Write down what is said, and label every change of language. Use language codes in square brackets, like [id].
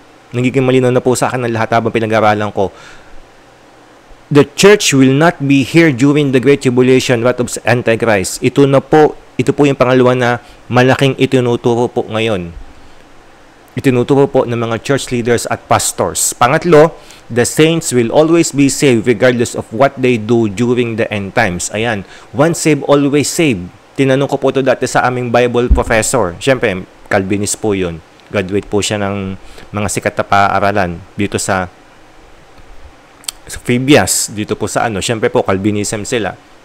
[tl] Nagiging malinaw na po sa akin ng lahat habang pinag-aralan ko. [en] The church will not be here during the Great Tribulation, wrath of Antichrist. [tl] Ito po yung pangalawa na malaking itinuturo po ngayon. Itinuturo po ng mga church leaders at pastors. Pangatlo, [en] the saints will always be saved regardless of what they do during the end times. Ayan, once saved, always saved. [tl] Tinanong ko po ito dati sa aming Bible professor. Siyempre, Calvinist po yun. Graduate po siya ng mga sikat na paaralan dito sa Fabius, dito po sa siyempre po, Calvinism sila.